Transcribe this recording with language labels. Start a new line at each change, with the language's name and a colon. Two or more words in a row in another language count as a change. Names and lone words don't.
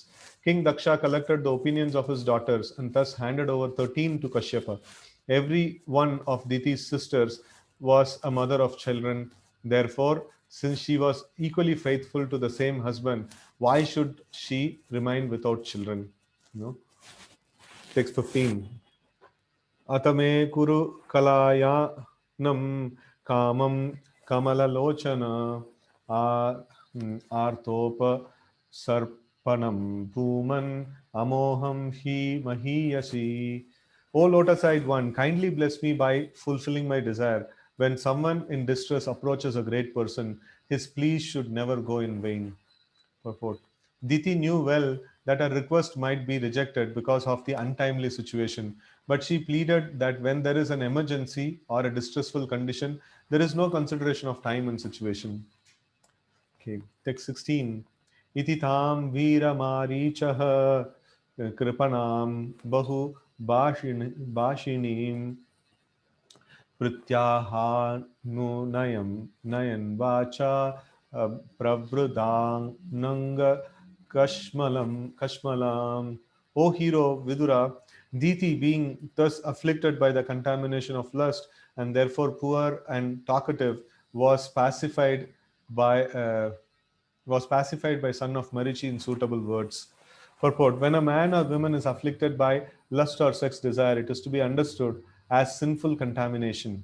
English: King Daksha collected the opinions of his daughters and thus handed over 13 to Kashyapa. Every one of Diti's sisters was a mother of children. Therefore, since she was equally faithful to the same husband, why should she remain without children? No. Text 15.
Sanskrit: अथमे कुरु कल्याणं कामं कमललोचन आर्तोपसर्पणं भूमन् अमोघं हि महीयसि.
English: O lotus-eyed one, kindly bless me by fulfilling my desire. When someone in distress approaches a great person, his pleas should never go in vain. Purport. Diti knew well that her request might be rejected because of the untimely situation, but she pleaded that when there is an emergency or a distressful condition, there is no consideration of time and situation. Okay, text 16.
Sanskrit: इति तां वीर मारीचः कृपणां बहु भाषिणीम् प्रत्याहानुनयं वाचा प्रवृद्धानङ्ग कश्मलाम्.
English: O hero Vidura, Diti, being thus afflicted by the contamination of lust and therefore poor and talkative, by uh, was pacified by son of Marichi in suitable words. Purport. When a man or woman is afflicted by lust or sex desire, it is to be understood as sinful contamination.